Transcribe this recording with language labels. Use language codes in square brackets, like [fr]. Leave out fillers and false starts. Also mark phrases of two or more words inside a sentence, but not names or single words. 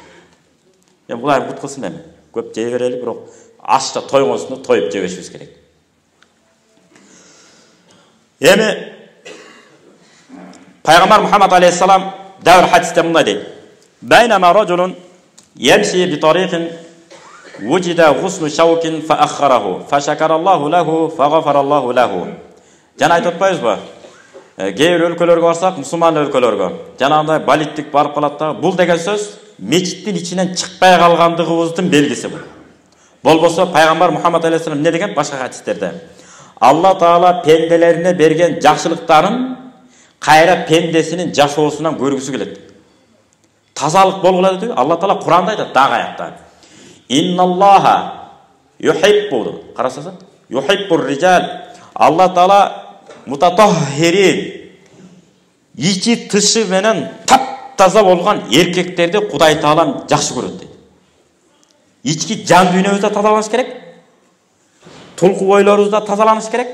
[ky] Эми булар кут кылсын эми. Көп жей берели, бирок ашыкча тойгонсунда тоюп жебешибиз керек. Эми Пайгамбар Мухаммад алейхиссалам дәвр хадисте мындай дейт. [ar] بينما رجل يمشي بطريق وجد غصن شوك فأخره فشكر الله له فغفر الله له. [ky] Жана айтып атпайбызбы? Кээ бир өлкөлөргө барсак, мусулман өлкөлөргө, жанагындай балиттик барып калат да, бул деген сөз мечиттин ичинен чыкпай калгандыгыбыздын белгиси бул. Болбосо Пайгамбар Мухаммад алейхиссалам эмне деген башка хадистерде? Алла Таала пенделерине берген жакшылыктарын кайра пендесинин жашоосунан көргүсү келет. Тазалык болгула деди. Алла Таала Куранда айтат дагы аякта. [ar] إن الله يحب. Карасаңыз, يحب الرجال. Алла Таала мутатаххирин. [ky] Ичи тышы менен таптаза болгон эркектерди Кудай Таалам жакшы көрөт дейт. Ички жан дүйнөбүздө тазаланыш керек. Тулку ойлорубузда тазаланыш керек.